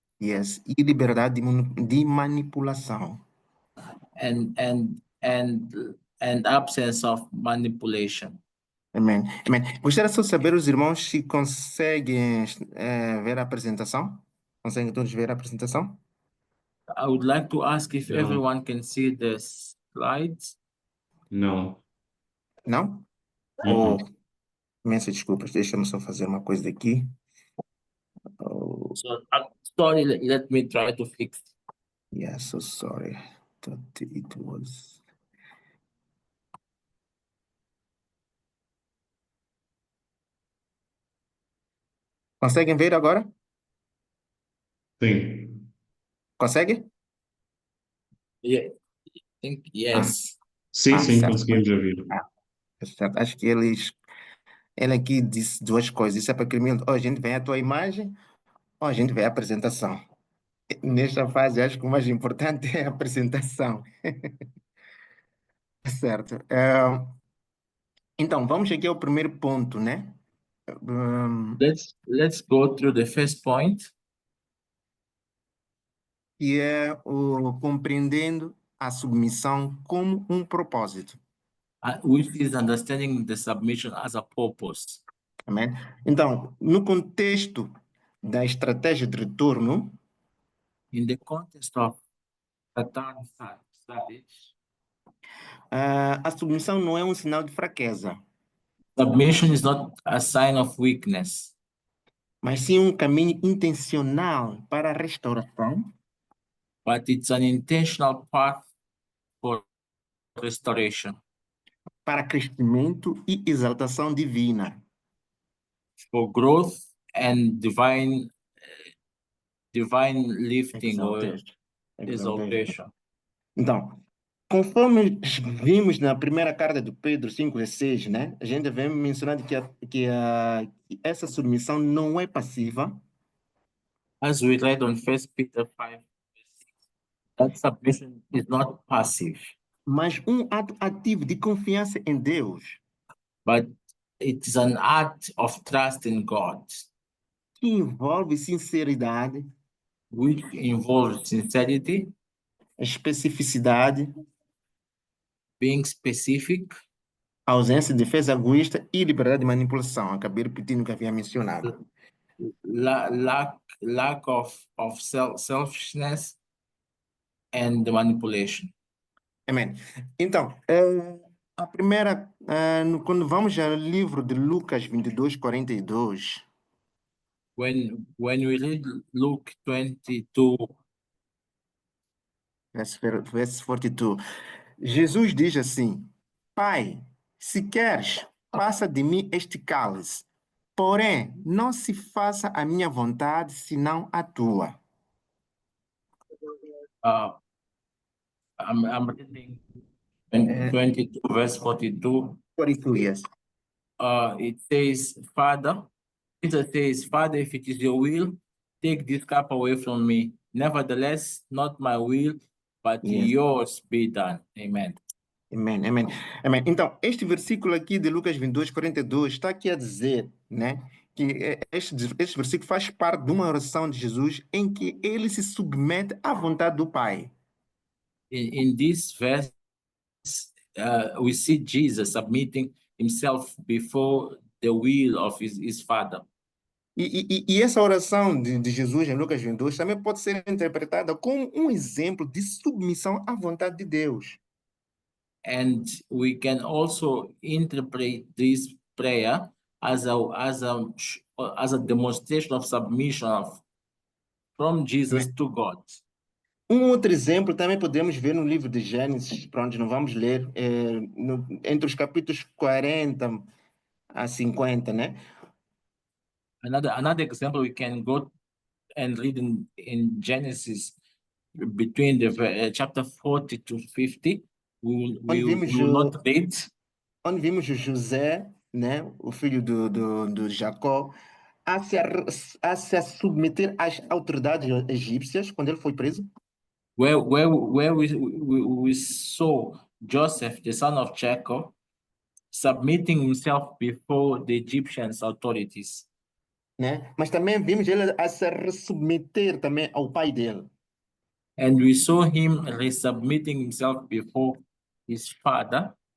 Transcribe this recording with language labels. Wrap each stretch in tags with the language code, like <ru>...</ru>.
<pt>e liberdade de manipulação.</pt> <en>and absence of manipulation.</en> <pt>Amém. Gostaria só de saber, os irmãos, se conseguem ver a apresentação? Conseguem todos ver a apresentação?</pt> <en>I would like to ask if No. everyone can see the slides. No.</en> <pt>Não? Mm-mm. Imensas desculpas, deixa-me só fazer uma coisa aqui.</pt> <en>So sorry, let me try to fix. Yeah, so sorry. Thought it was.</en> <pt>Conseguem ver agora? Sim. Consegue?</pt> <en>Yeah, I think Ah, yes.</en> <pt>Sim, certo. conseguimos ouvir. Ah, certo. Acho que ele aqui disse duas coisas. Isso é para que ou a gente vê a tua imagem, ou a gente vê a apresentação. Nesta fase, acho que o mais importante é a apresentação. Certo. Então, vamos aqui ao primeiro ponto, né?</pt> <en>Let's go through the first point,</en> <pt>Que é o compreendendo a submissão como um propósito.</pt> <en>which is understanding the submission as a purpose.</en> <pt>Amém? Então, no contexto da estratégia de retorno,</pt> <en>In the context of return strategy,</en> <pt>a submissão não é um sinal de fraqueza,</pt> <en>submission is not a sign of weakness,</en> <pt>mas sim um caminho intencional para a restauração,</pt> <en>but it's an intentional path for restoration,</en> <pt>para crescimento e exaltação divina.</pt> <en>for growth and divine lifting or Exaltation. exaltation.</en> <pt>Então, conforme vimos na primeira carta de Pedro 5:6, né? A gente vem mencionando que essa submissão não é passiva,</pt> <en>As we read on First Peter 5, that submission is not passive,</en> <pt>mas um ato ativo de confiança em Deus,</pt> <en>but it's an act of trust in God,</en> <pt>que envolve sinceridade,</pt> <en>which involves sincerity,</en> <pt>especificidade,</pt> <en>being specific,</en> <pt>ausência de defesa egoísta e liberdade de manipulação. Acabei repetindo o que havia mencionado.</pt> <en>lack of selfishness and manipulation.</en> <pt>Amém. Então, a primeira, quando vamos ao livro de Lucas 22:42,</pt> <en>When we read Luke 22,</en> <pt>verso 42, Jesus diz assim: Pai, se queres, passa de mim este cálice. Porém, não se faça a minha vontade, senão a tua.</pt> <en>uh, I'm reading</en> <pt>É,</pt> <en>22, verse 42. 42, yes. It says, Father, Jesus says, Father, if it is your will, take this cup away from me. Nevertheless, not my will, but Yes. yours be done. Amen.</en> <pt>Amém, amém, amém. Então, este versículo aqui de Lucas 22:42 está aqui a dizer, né, que este versículo faz parte de uma oração de Jesus em que ele se submete à vontade do Pai.</pt> <en>In this verse, we see Jesus submitting himself before the will of his Father.</en> <pt>E essa oração de Jesus em Lucas 22 também pode ser interpretada como um exemplo de submissão à vontade de Deus.</pt> <en>And we can also interpret this prayer as a demonstration of submission from Jesus to God.</en> <pt>Um outro exemplo também podemos ver no livro de Gênesis, para onde não vamos ler, entre os capítulos 40 a 50, né?</pt> <en>Another example, we can go and read in Genesis between the chapter 40 to 50.</en> <pt>Onde</pt> <en>We</en> <pt>vimos,</pt> <en>will not read.</en> <pt>onde vimos o José, né, o filho do Jacó, a se submeter às autoridades egípcias quando ele foi preso.</pt> <en>Where we saw Joseph, the son of Jacob, submitting himself before the Egyptians authorities.</en> <pt>Né? Mas também vimos ele a se submeter também ao pai dele.</pt> <en>And we saw him resubmitting himself before his father.</en>